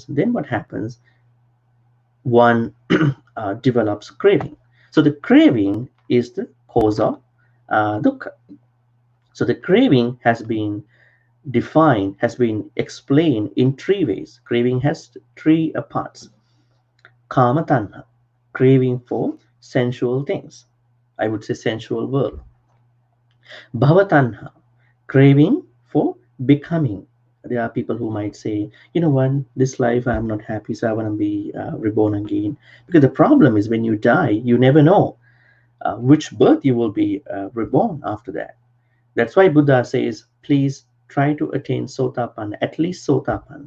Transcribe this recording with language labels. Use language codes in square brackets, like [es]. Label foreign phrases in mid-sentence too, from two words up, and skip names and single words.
[en] Then what happens? One develops craving. So the craving is the cause of dukkha. So the craving has been explained in three ways. Craving has three parts. [pi] Kama tanha, [en] craving for sensual things. I would say sensual world. [pi] Bhava tanha, [en] craving for becoming. There are people who might say, you know what, this life I'm not happy, so I want to be reborn again. Because the problem is, when you die, you never know which birth you will be reborn after that. That's why Buddha says, please try to attain Sotapanna, at least Sotapanna.